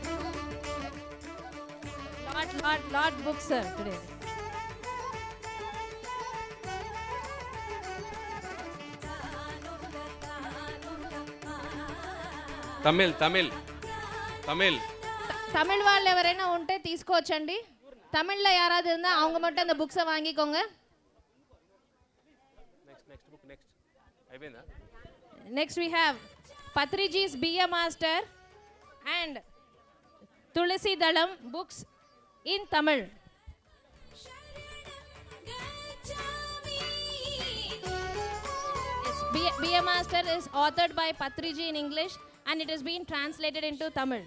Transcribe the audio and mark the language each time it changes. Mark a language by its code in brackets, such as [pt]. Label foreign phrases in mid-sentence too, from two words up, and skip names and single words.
[en] Lot books sir today. Tamil. [te] தமிழ் వాళ్ళు ఎవరైనా ఉంటే తీసుకోవచ్చండి. [ta] తమిళ్లో யாராவது இருந்தா அவங்க மட்டும் அந்த புக்ஸை வாங்கிக்கோங்க. [en] Next we have Patriji's BA Master and Tulasi Dalam books in Tamil. Yes, BA Master is authored by Patriji in English and it has been translated into Tamil.